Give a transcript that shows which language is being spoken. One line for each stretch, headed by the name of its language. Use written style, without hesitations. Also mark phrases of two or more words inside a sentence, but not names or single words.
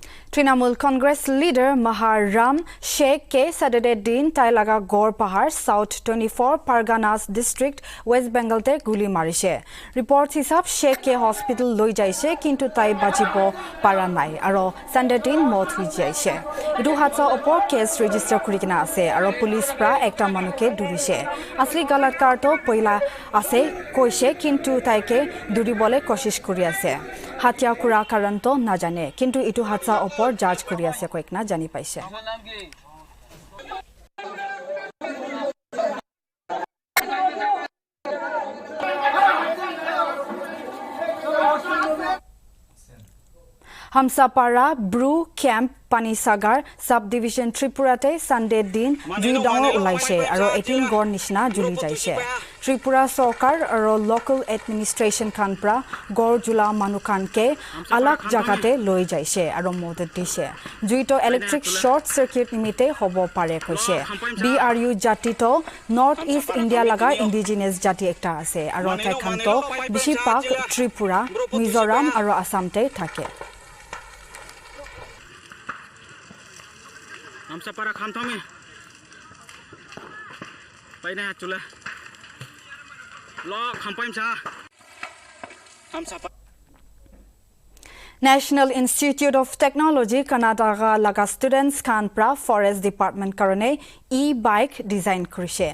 Naga Pidgin: Trinamool Congress leader Mahar Ram Sheikh K. Saturday Din Tailaga Gor Pahar South 24 Parganas District West Bengal te guli marise. Reports hisab Sheikh K hospital loi jaise kintu tai bajibo para nai aro Sunday Din mot hui jaise. Idu hatsa opor
English: case register
Naga Pidgin: kurikina ase aro police pra ekta manuke durise. Asli galatkar to poila ase koise kintu taike duribole koshish kuri ase. Hatia kura karanto na jane kintu itu hatsa opor judge kuri ase koikna jani paise. Hamsapara Brew Camp Panisagar Subdivision Tripurate Sunday Din Dui Dangor ulaise aro 18 gor nishna juli jaise. Tripura Sarkar aro
English: local administration
Naga Pidgin: kanpra gor jula manukan ke alak jagate loi jaise aro modet dise. Juito
English: electric short circuit
Naga Pidgin: nimite hobo pare koise. BRU jati to North East India laga indigenous jati ekta ase aro thaikanto bishi pak Tripura, Mizoram aro Assam te thake. हमसे पारा खानथों में पहले है चुले लो खंपाइम चा हमसे National Institute of Technology Karnataka laga students kanpra
English: forest department
Naga Pidgin: karone e-bike design kurise.